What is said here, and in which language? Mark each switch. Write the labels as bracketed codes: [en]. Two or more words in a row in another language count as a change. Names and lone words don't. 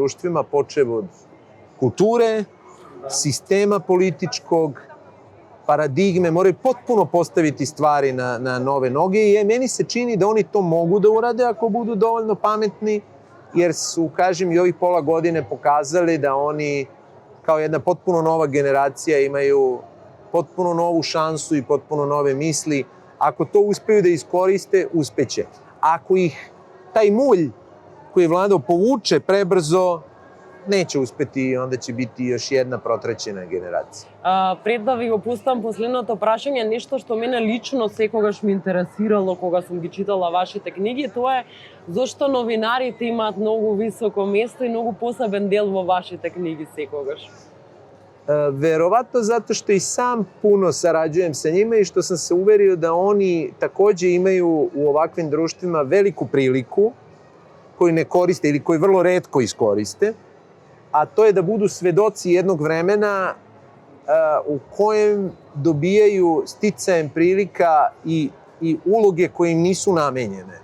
[sr] društvima, počev od kulture, sistema političkog, paradigme, moraju potpuno postaviti stvari na nove noge i meni se čini da oni to mogu da urade ako budu dovoljno pametni, jer su, kažem, i ovih pola godine pokazali da oni kao jedna potpuno nova generacija imaju potpuno novu šansu i potpuno nove misli. Ako to uspeju da iskoriste, uspeće. Ako ih taj mulj koji je vladao povuče prebrzo, neće uspeti i onda će biti još jedna protrećena generacija. [mk] Пред да ви го пустам последното прашање, нешто што мене лично секогаш ме интересирало кога сум ги читала вашите книги, тоа е зошто новинарите имаат многу високо место и многу посебен дел во вашите книги секогаш. [sr] Verovatno zato što i sam puno sarađujem sa njima i što sam se uverio da oni takođe imaju u ovakvim društvima veliku priliku koju ne koriste ili koju vrlo retko iskoriste, a to je da budu svedoci jednog vremena u kojem dobijaju sticajem prilika i uloge koje im nisu namenjene.